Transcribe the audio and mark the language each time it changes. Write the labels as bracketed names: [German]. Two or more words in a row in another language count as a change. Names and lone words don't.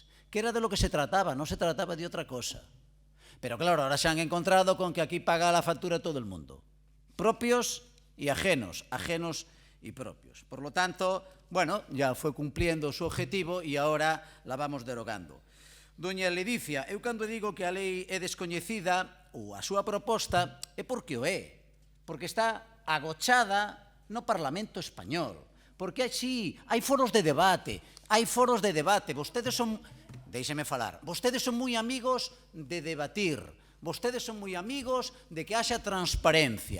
[Spanish] Que era de lo que se trataba, no se trataba de otra cosa. Pero claro, ahora se han encontrado con que aquí paga la factura todo el mundo. Propios y ajenos, ajenos y propios. Por lo tanto, bueno, ya fue cumpliendo su objetivo y ahora la vamos derogando. [Galician] Doña Ledicia, eu cando digo que a lei é descoñecida, ou a súa proposta, é porque o é. Porque está agochada no Parlamento Español. Porque sí, hai foros de debate, vostedes son, déixeme falar, vostedes son moi amigos de debatir, vostedes son moi amigos de que haxa transparencia.